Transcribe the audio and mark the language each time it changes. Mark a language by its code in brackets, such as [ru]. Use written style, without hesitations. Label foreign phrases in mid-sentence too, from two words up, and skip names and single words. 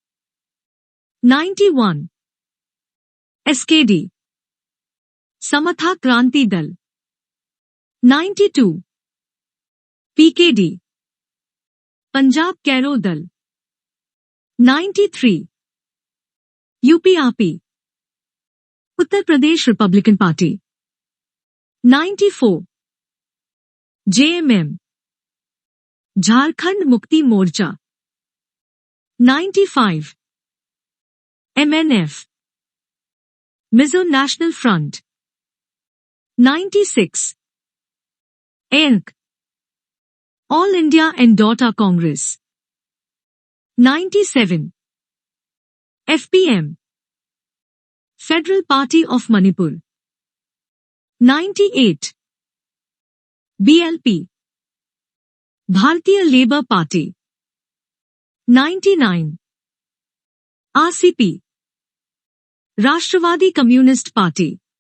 [en] 91. SKD. Samatha Kranti Dal. 92. PKD. Punjab Karo Dal. 93. UPRP. Uttar Pradesh Republican Party. 94. JMM. Jharkhand Mukti Morcha. 95. MNF. Mizo National Front. 96. ENC. All India and Daughter Congress. 97. FPM. Federal Party of Manipur. 98. BLP. Bharatiya Labour Party. 99. RCP. Rashtrwadi Communist Party.